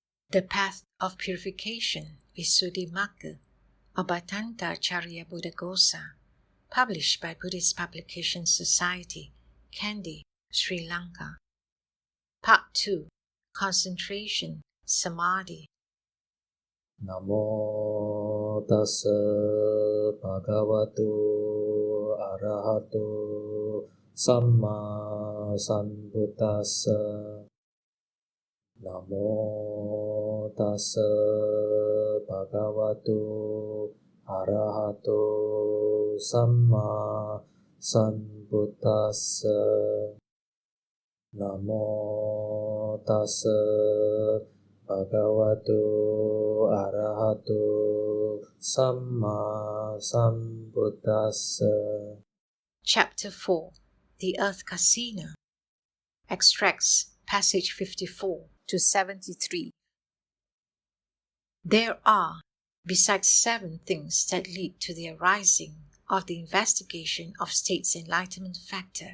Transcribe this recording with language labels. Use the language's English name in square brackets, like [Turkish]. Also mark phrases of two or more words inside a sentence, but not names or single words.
[English] The Path of Purification, Visuddhimagga, of Bhadantācariya Buddhaghosa, published by Buddhist Publication Society, Kandy, Sri Lanka. Part 2. Concentration, Samadhi. [Pali] Namo tassa bhagavato arahato samma sambuddhassa. Namo tassa bhagavato arahato samma sambuddhassa. Namo tassa bhagavato arahato samma sambuddhassa. [English] Chapter 4. The Earth Kasina. Extracts passage 54 to 73. There are, besides 7 things that lead to the arising of the investigation of state's enlightenment factor.